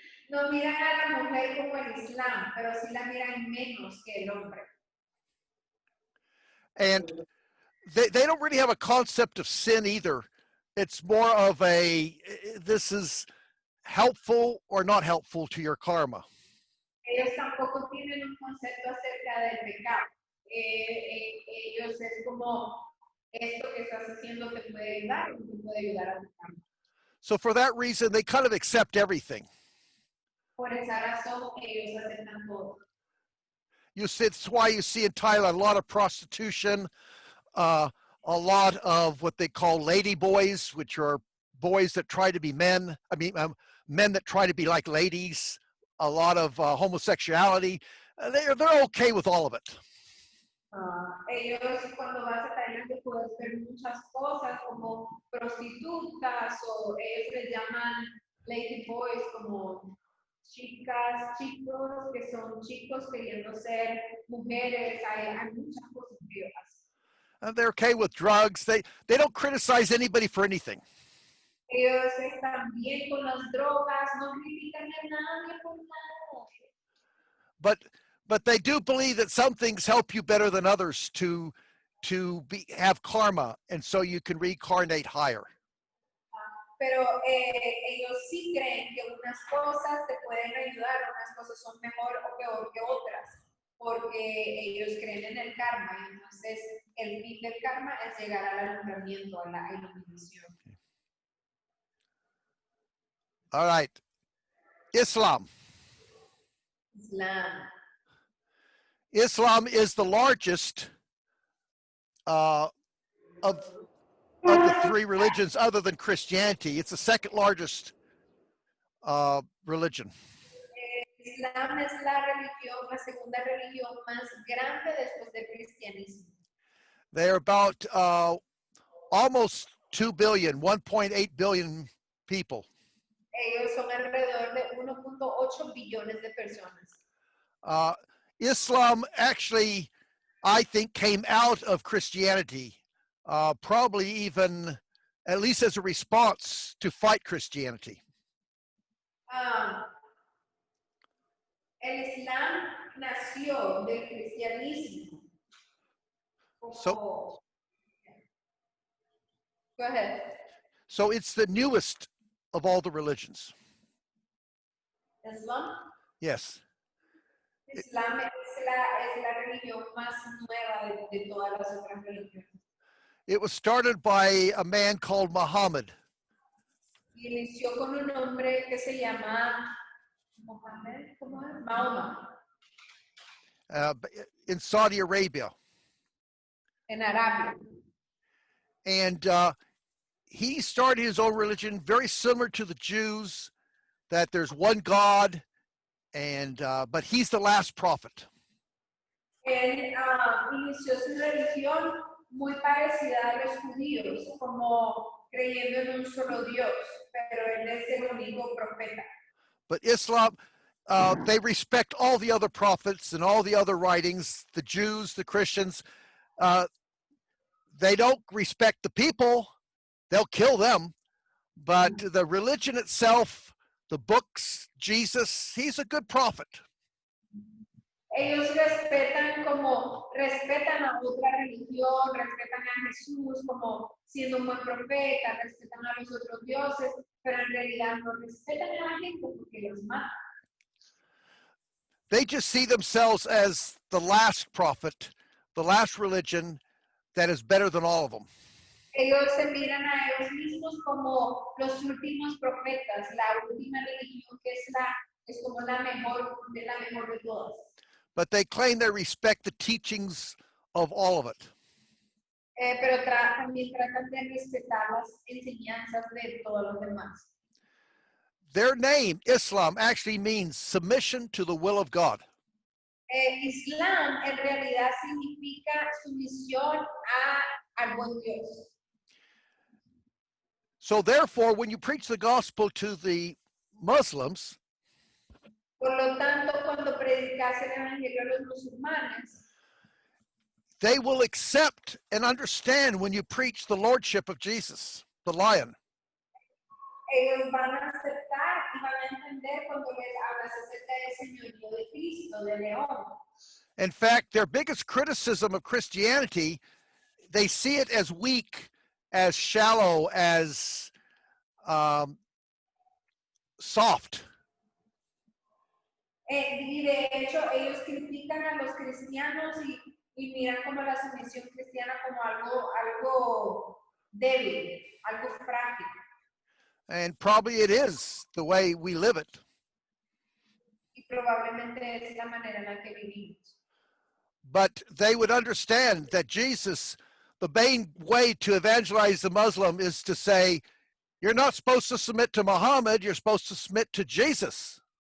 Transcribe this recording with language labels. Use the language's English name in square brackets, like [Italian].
[Spanish] No miran a la mujer como el Islam, pero sí la miran menos que el hombre. [English] And they don't really have a concept of sin either. It's more of a, this is helpful or not helpful to your karma. [Spanish] Ellos tampoco tienen un concepto acerca del pecado. Ellos es como, esto que estás haciendo te puede ayudar o te puede ayudar a tu karma. [English] So for that reason, they kind of accept everything. [Spanish] Por esa razón, ellos aceptan todo. [English] It's why you see in Thailand a lot of prostitution, a lot of what they call lady boys, which are boys that try to be men. I mean, men that try to be like ladies. A lot of homosexuality. They're okay with all of it. [Spanish] Ellos cuando vas a Tailandia puedes ver muchas cosas como prostitutas o ellos les llaman lady boys como chicas, chicos que son chicos queriendo ser mujeres. Hay muchas cosas que ellos hacen. [English] They're okay with drugs. They don't criticize anybody for anything. [Spanish] Ellos están bien con las drogas, no critican a nadie por nada. [English] But they do believe that some things help you better than others to have karma, and so you can reincarnate higher. [Spanish] Pero ellos sí creen que unas cosas te pueden ayudar, unas cosas son mejor o peor que otras, porque ellos creen en el karma, y entonces el fin del karma es llegar al alumbramiento, a la iluminación. [English] All right, Islam. Islam is the largest of the three religions other than Christianity. It's the second largest religion. [Spanish] Islam es la religión, la segunda religión más grande después del cristianismo. [English] They're about almost 2 billion, 1.8 billion people. [Spanish] Ellos son alrededor de 1.8 billones de personas. [English] Islam actually, I think, came out of Christianity, probably even at least as a response to fight Christianity. [Spanish] El Islam nació del cristianismo. [English] So, go ahead. So it's the newest of all the religions. Islam? Yes. [Spanish] Islam es la religión más nueva de todas las otras religiones. [English] It was started by a man called Muhammad. [Spanish] Inició con un hombre que se llama Mohammed, ¿cómo es? Mahoma, [English] In Saudi Arabia. [Spanish] en Arabia. [English] And he started his own religion, very similar to the Jews, that there's one God, and but he's the last prophet. [Spanish] Él inició su religión muy parecida a los judíos, como creyendo en un solo Dios, pero él es el único profeta. [English] But Islam, they respect all the other prophets and all the other writings, the Jews, the Christians. They don't respect the people. They'll kill them. But the religion itself, the books, Jesus, he's a good prophet. [Spanish] Ellos respetan a otra religión, respetan a Jesús como siendo un buen profeta, respetan a los otros dioses, pero en realidad no respetan a la gente porque los matan. [English] They just see themselves as the last prophet, the last religion that is better than all of them. [Spanish] Ellos se miran a ellos mismos como los últimos profetas, la última religión que es como la mejor de todas. [English] But they claim they respect the teachings of all of it. [Spanish] Pero también tratan de respetar las enseñanzas de todos los demás. [English] Their name, Islam, actually means submission to the will of God. [Spanish] Islam en realidad significa sumisión al buen Dios. [English] So therefore, when you preach the gospel to the Muslims, [Spanish] Por lo tanto, cuando predicas el evangelio a los musulmanes, [English] they will accept and understand when you preach the lordship of Jesus, the lion. [Spanish] ellos van a aceptar y van a entender cuando les hablas acerca del señorío de Cristo, de León. [English] In fact, their biggest criticism of Christianity, they see it as weak, as shallow, as soft. [Spanish] Y de hecho, ellos critican a los cristianos y miran como la sumisión cristiana como algo débil, algo frágil. [English] And probably it is the way we live it. [Spanish] Y probablemente es la manera en la que vivimos. [English] But they would understand that Jesus, the main way to evangelize the Muslim is to say, you're not supposed to submit to Muhammad, you're supposed to submit to Jesus.